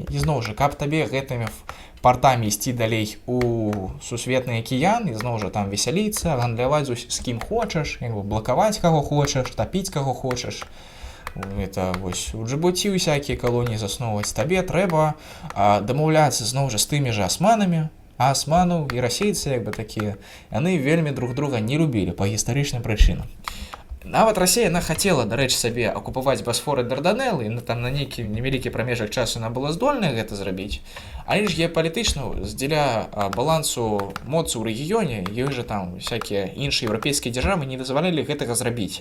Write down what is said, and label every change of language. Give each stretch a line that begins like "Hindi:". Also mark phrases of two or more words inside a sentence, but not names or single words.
Belarusian: І зноў жа, каб табе гэтымі партамі ісці далей у сусветны акіян, і зноў жа там весяліцца, гандляваць з кім хочаш, як бы блакаваць каго хочаш, тапіць каго хочаш. Это вось у Джыбуці усякія калоніі засноўваць. Табе трэба дамаўляцца зноў жа з тымі жа асманамі, а асманаў і расейцы як бы такія, яны вельмі
Russian: друг друга
Belarusian: не любілі па гістарычным прычынам. Нават Расія, яна хацела, дарэчы, сабе акупаваць Басфор і Дарданеллы, і там на нейкі невялікі прамежак часу яна была здольная гэта зрабіць, але ж геапалітычна дзеля балансу моцы ў рэгіёне, ёй жа там всякія іншыя еўрапейскія дзяржавы не дазвалялі гэтага зрабіць.